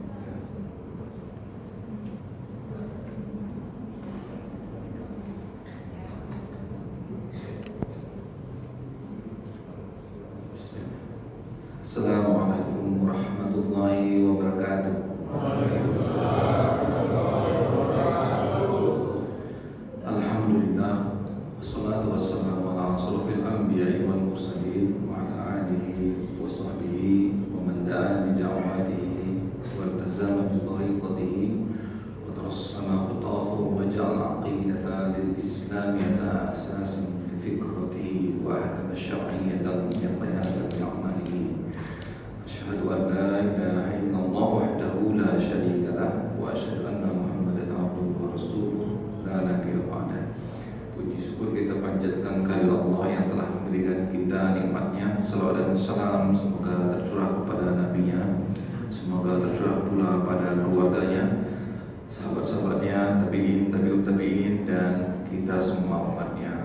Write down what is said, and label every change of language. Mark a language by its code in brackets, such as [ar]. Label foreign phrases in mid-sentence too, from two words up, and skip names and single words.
[ar] السلام عليكم ورحمة الله وبركاته. الحمد لله والصلاة والسلام على أشرف الأنبياء والمرسلين وعلى آله وصحبه ومن دعا بدعوته والتزم بطريقته وترسم خطاه وجعل العقيدة الإسلامية أساسا لفكرته وأحكام شرعية يقينية بعمله. أشهد أن لا إله إلا الله وحده لا شريك له وأشهد أن محمدا عبده ورسوله لا نبي بعده. [id] Puji syukur kita panjatkan kehadirat Allah yang telah memberikan kita nikmatnya. Salawat dan salam semoga tercurah kepada nabinya, semoga tercurah pula pada keluarganya, sahabat-sahabatnya, tabi'in, tabi'ut tabi'in, dan kita semua umatnya.